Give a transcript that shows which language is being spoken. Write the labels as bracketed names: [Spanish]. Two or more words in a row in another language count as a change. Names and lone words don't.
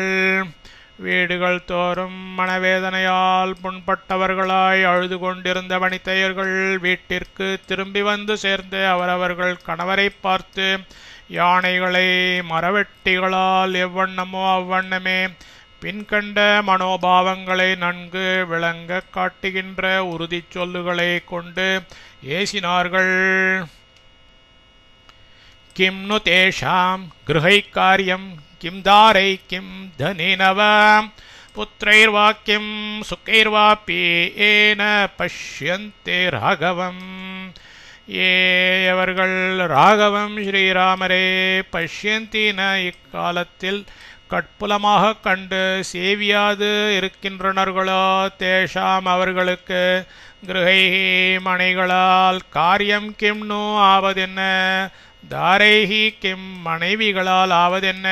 [Tamil] வீடுகள் தோறும் மனவேதனையால் புண்பட்டவர்களாய் அழுது கொண்டிருந்த வனிதையர்கள் வீட்டிற்கு திரும்பி வந்து சேர்ந்து அவரவர்கள் கணவரை பார்த்து யானைகளை மரவெட்டிகளால் எவ்வண்ணமோ அவ்வண்ணமே பின்கண்ட மனோபாவங்களை நன்கு விளங்க காட்டுகின்ற உறுதி சொல்லுகளை கொண்டு ஏசினார்கள். [Sanskrit] किं नु तेषां गृहैः कार्यम् किं दारै किं धनेन वा पुत्रैर्वा किं सुखैर्वापि येन पश्यन्ते राघवम्. [Tamil] அவர்கள் ராகவம் ஸ்ரீராமரே பஷ்யந்தின இக்காலத்தில் கட்புலமாக கண்டு சேவியாது இருக்கின்றனர்களோ தேஷாம் அவர்களுக்கு கிருஹை மனைகளால் காரியம் கிம்னு ஆவதென்ன [Sanskrit] दारैः किं [Tamil] மனைவிகளால் ஆவதென்ன